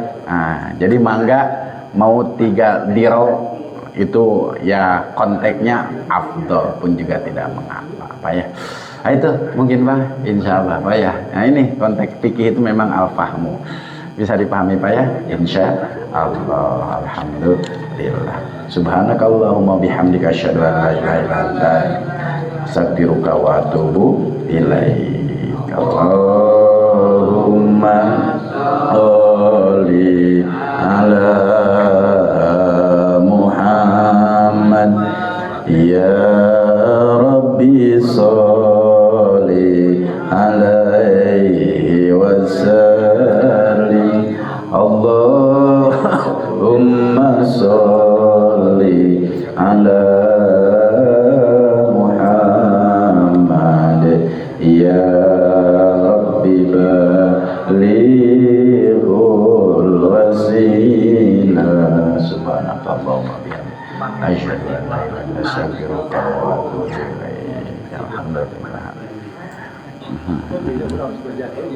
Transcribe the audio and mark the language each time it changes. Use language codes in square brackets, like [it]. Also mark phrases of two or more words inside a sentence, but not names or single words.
[id] Nah, jadi mangga mau 3 diro itu ya konteksnya afdol pun juga tidak mengapa Pak ya. Nah, itu mungkin Pak, [ar] إن شاء الله [id] Pak ya. Nah ini konteks fikih itu memang al-fahmu, bisa dipahami Pak ya, [ar] إن شاء الله. [id] Alhamdulillah. [ar] سبحانك اللهم وبحمدك أشهد أن لا إله إلا أنت أستغفرك وأتوب إليك. اللهم صل على محمد يا رب صل عليه وسلم. اللهم صل على محمد يا رب بلغه الوسيلة. سبحانك اللهم وبحمدك أشهد أن لا إله إلا أنت أستغفرك وأتوب إليك. [id] Alhamdulillah.